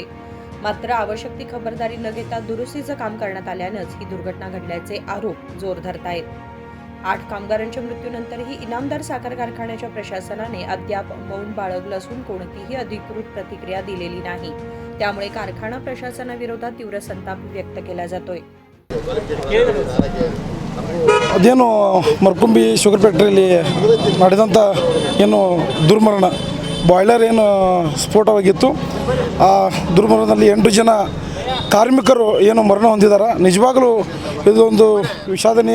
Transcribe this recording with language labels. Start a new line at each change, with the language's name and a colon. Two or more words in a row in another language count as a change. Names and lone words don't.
Marathi: मात्र आवश्यक ती खबरदारी न घेता दुरुस्तीचं काम करण्यात आल्यानंच ही दुर्घटना घडल्याचे आरोप जोर धरत आहेत. 8 कामगारांच्या मृत्यूनंतरही इनामदार साखर कारखान्याच्या प्रशासनाने अद्याप मौन बाळगलं असून कोणतीही अधिकृत प्रतिक्रिया दिलेली नाही. त्यामुळे कारखाना प्रशासनाविरोधात तीव्र संताप व्यक्त केला जातोय.
Kannada: ಅದೇನು ಮರ್ಕುಂಬಿ
English: sugar factoryಯಲ್ಲಿ
Kannada: ನಡೆದಂಥ ಏನು ದುರ್ಮರಣ ಬಾಯ್ಲರ್ ಏನು ಸ್ಫೋಟವಾಗಿತ್ತು. ಆ ದುರ್ಮರಣದಲ್ಲಿ 8 ಜನ ಕಾರ್ಮಿಕರು ಏನು ಮರಣ ಹೊಂದಿದ್ದಾರೆ. ನಿಜವಾಗಲೂ ಇದೊಂದು ವಿಷಾದನೀಯ.